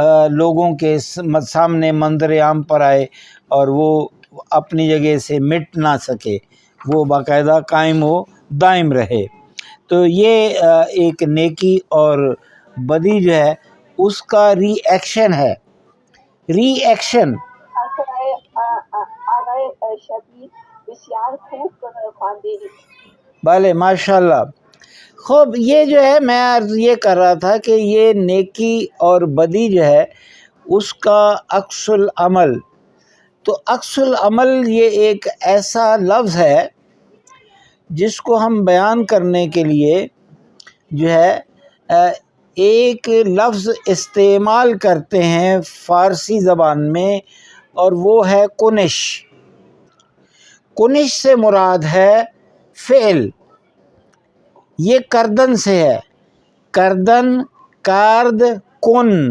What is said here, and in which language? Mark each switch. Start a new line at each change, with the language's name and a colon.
Urdu: لوگوں کے سامنے منظر عام پر آئے اور وہ اپنی جگہ سے مٹ نہ سکے، وہ باقاعدہ قائم ہو، دائم رہے۔ تو یہ ایک نیکی اور بدی جو ہے اس کا ری ایکشن ہے، ری ایکشن۔
Persian: آقای شبیر بسیار خوب خواندید۔
Urdu: بھلے ماشاءاللہ۔ خوب، یہ جو ہے میں عرض یہ کر رہا تھا کہ یہ نیکی اور بدی جو ہے اس کا عکس العمل، تو عکس العمل یہ ایک ایسا لفظ ہے جس کو ہم بیان کرنے کے لیے جو ہے ایک لفظ استعمال کرتے ہیں فارسی زبان میں، اور وہ ہے کنش۔ کنش سے مراد ہے فعل، یہ کردن سے ہے، کردن، کارد، کن،